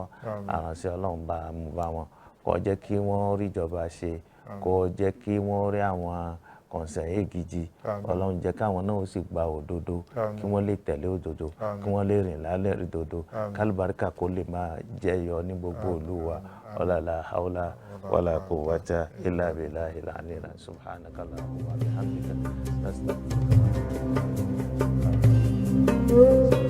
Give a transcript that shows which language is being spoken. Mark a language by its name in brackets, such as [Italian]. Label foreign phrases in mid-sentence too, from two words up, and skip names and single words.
[Yoruba] Àránṣẹ́ Ọlọ́run bá mú bá wọn. Kó jẹ́ kí wọ́n rí ìjọba ṣe, kó jẹ́ kí wọ́n rí àwọn conseiller gidi Àmín. ọlọ́run jẹ́ káwọn náà ó sì gba òdodo Àmín. kí wọ́n lè tẹ̀lé òdodo Àmín. kí wọ́n lè rìn lálẹ́ òdodo Àmín. kálùbáríkà kó lè máa jẹyọ ní gbogbo ìlú wa ọlọ́lá [Arabic] حول ولا قوة إلا بالله العلي العظيم سبحانك اللهم وبحمدك نستغفرك.